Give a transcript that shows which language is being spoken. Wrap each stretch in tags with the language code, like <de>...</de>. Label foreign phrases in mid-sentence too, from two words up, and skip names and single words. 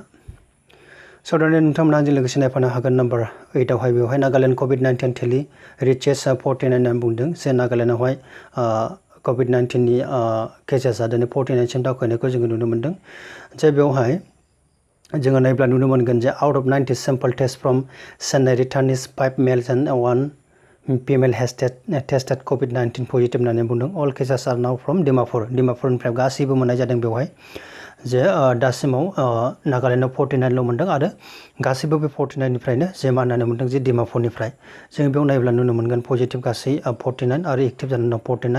<brx>सावरायनाय नोंथांमोना जों लोगोसे नायफानो हागोन नाम्बार 8 आवहाय बेवहाय नागालेण्ड COVID-19</brx> <en>tally reaches 49</en> <brx>होननानै बुंदों जे नागालेण्डआवहाय COVID-19नि केसेसआ दिनै 49सिम दावखोनायखौ जोङो नुनो मोन्दों। जे बेवहाय जोङो नायब्ला नुनो मोनगोन जे</brx> <en>out of 90 sample test from Chennai returnees 5 males and 1 female has tested COVID-19</en> <brx>पजिटिभ होननानै बुंदों।</brx> <en>all cases are now from Dimapur</en> <brx>गासैबो मोननाय जादों बेवहाय। जे दासिमाव नागालेण्डआव 49ल' मोनदों आरो गासैबो बे 49निफ्रायनो जे मा होननानै मोनदों जे डिमापुरनिफ्राय। जों बेयाव नायोब्ला नुनो मोनगोन पजिटिभ गासै 49 आरो एक्टिभ जानानै दं 49।</brx>